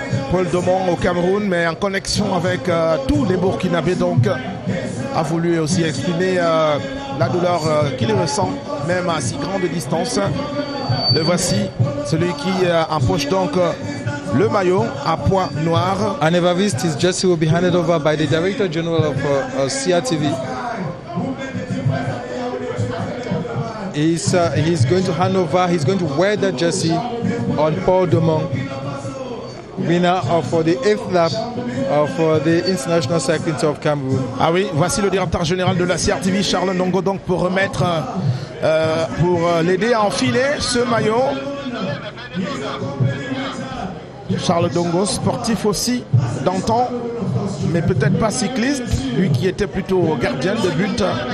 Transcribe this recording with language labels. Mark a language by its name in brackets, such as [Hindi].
[French] Paul Domong au Cameroun, mais en connexion avec tous les Burkinabés, donc a voulu aussi exprimer la douleur qu'il ressent, même à si grande distance. Le voici, celui qui empoche donc le maillot à poids noir. [English] And Evariste, his jersey will be handed over by the Director General of CRTV. He's going to hand over, he's going to wear that jersey on Paul Domong, winner of the 8th lap of the International Cycling Tour of Cameroon. [French] Ah oui, voici le directeur général de la CRTV, Charles Ndongo, donc pour remettre, pour l'aider à enfiler ce maillot. Charles Ndongo, sportif aussi d'antan, mais peut-être pas cycliste, lui qui était plutôt gardien de but.